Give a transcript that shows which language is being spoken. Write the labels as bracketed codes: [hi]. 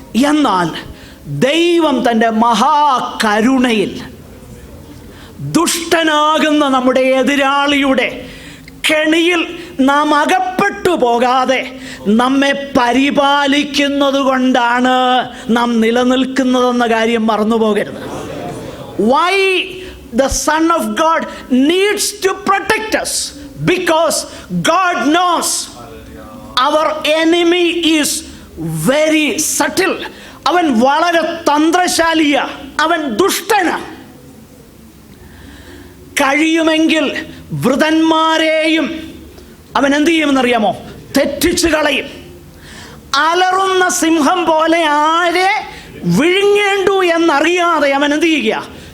[ml] എന്നാൽ ദൈവം തൻ്റെ മഹാകരുണയിൽ ദുഷ്ടനാകുന്ന നമ്മുടെ എതിരാളിയുടെ കെണിയിൽ നാം അകപ്പെട്ടു പോകാതെ നമ്മെ പരിപാലിക്കുന്നത് കൊണ്ടാണ് നാം നിലനിൽക്കുന്നതെന്ന കാര്യം മറന്നു പോകരുത്. [en] Why the Son of God needs to protect us because God knows our enemy is very subtle. [ml] അവൻ വളരെ തന്ത്രശാലിയ, അവൻ ദുഷ്ടന. കഴിയുമെങ്കിൽ വൃതന്മാരെയും അവൻ എന്ത് ചെയ്യുമെന്നറിയാമോ? തെറ്റിച്ചു കളയും. അലറുന്ന സിംഹം പോലെ ആരെ വിഴുങ്ങേണ്ടു എന്നറിയാതെ അവൻ എന്ത് ചെയ്യുക?